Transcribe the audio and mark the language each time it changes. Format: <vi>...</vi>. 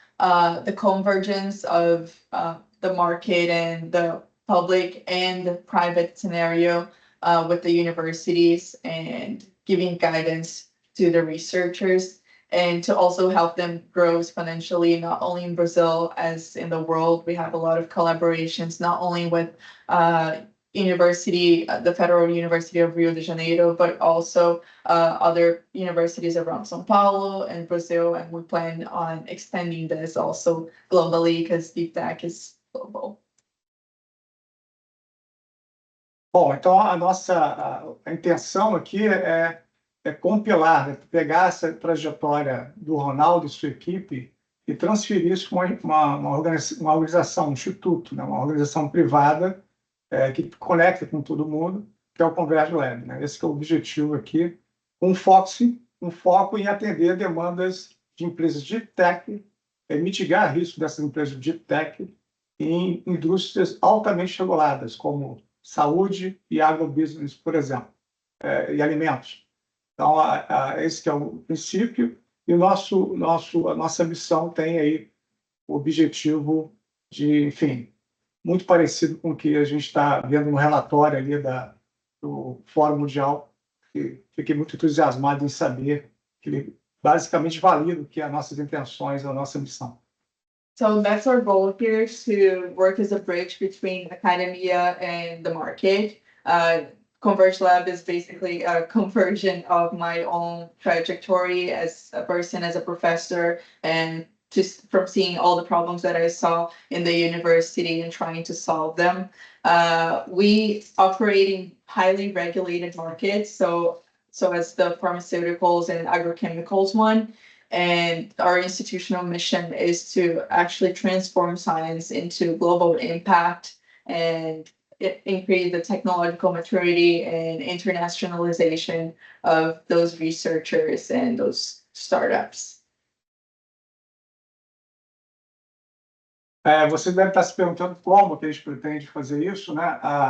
<en>The convergence of the market and the public and private scenario with the universities and giving guidance to the researchers, and to also help them grow exponentially, not only in Brazil as in the world. We have a lot of collaborations, not only with university, the Federal University of Rio de Janeiro, but also other universities around São Paulo and Brazil, and we plan on extending this also globally because deep tech is global.</en> <pt>Bom, então a intenção aqui é compilar, né, pegar essa trajetória do Ronaldo e sua equipe e transferir isso para uma organização, um instituto, né, uma organização privada que conecta com todo mundo, que é o ConvergeLab, né? Esse que é o objetivo aqui, um foco em atender demandas de empresas de tech, mitigar risco dessas empresas de tech em indústrias altamente reguladas, como saúde e agrobusiness, por exemplo, e alimentos. Então, esse que é o princípio, e a nossa missão tem aí o objetivo de, enfim, muito parecido com o que a gente está vendo no relatório ali do Fórum Mundial, que fiquei muito entusiasmado em saber que ele basicamente valida o que é as nossas intenções, a nossa missão.</pt> <en>So that's our goal here, to work as a bridge between academia and the market. ConvergeLab is basically a conversion of my own trajectory as a person, as a professor, and just from seeing all the problems that I saw in the university and trying to solve them. We operate in highly regulated markets, so as the pharmaceuticals and agrochemicals one. And our institutional mission is to actually transform science into global impact and increase the technological maturity and internationalization of those researchers and those startups.</en> <pt>Você deve estar se perguntando como que a gente pretende fazer isso, né?</pt>